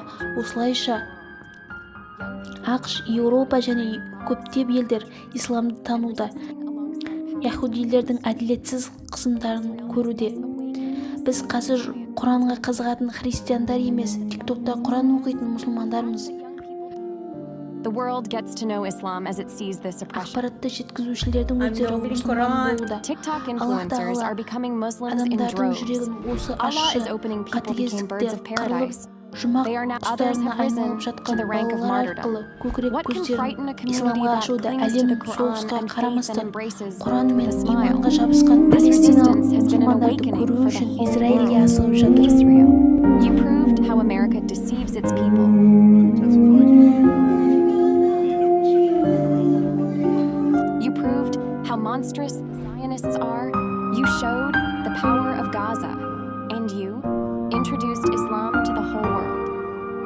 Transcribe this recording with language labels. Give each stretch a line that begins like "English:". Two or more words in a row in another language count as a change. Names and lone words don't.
Kazakh: Осылайша ақш, Еуропа және көптеп елдер исламды тануда. Яһудилердің әділетсіз қысымдарын көруде. Біз қазір Құранға қызығатын христиандар емес, тиктокта Құран оқитын мұсылмандармыз.
English: The world gets to know Islam as it sees this oppression.
Kazakh: Ақпаратты жеткізушілердің өздері мұсылман болуда.
English: TikTok influencers are becoming Muslims in
Kazakh: адамдардың
English: droves.
Kazakh: жүрегін осы
English: Allah
Kazakh: ащы
English: is opening people became birds of
Kazakh: қатыгездікте
English: paradise.
Kazakh: жұмақ
English: They are now others
Kazakh: тұстарына
English: have risen
Kazakh: айналып
English: to
Kazakh: жатқан
English: the rank of
Kazakh: балалар
English: martyrdom.
Kazakh: арқылы көкірек
English: What can frighten a
Kazakh: көздерін
English: community
Kazakh: исламға
English: that
Kazakh: ашуда.
English: clings to
Kazakh: Әлем
English: the Quran
Kazakh: соғысқа
English: and faith and
Kazakh: қарамастан
English: embraces
Kazakh: Құран
English: with
Kazakh: мен
English: a smile?
Kazakh: иманға жабысқан
English: This
Kazakh: палестиналық
English: resistance has been an
Kazakh: мұсылмандарды
English: awakening
Kazakh: көру
English: for the
Kazakh: үшін
English: whole
Kazakh: Израильге
English: world.
Kazakh: асығып жатыр.
English: Israel, you proved how America deceives its people. You proved how monstrous the Zionists are. You showed the power of Gaza. And you introduced Islam to the whole world.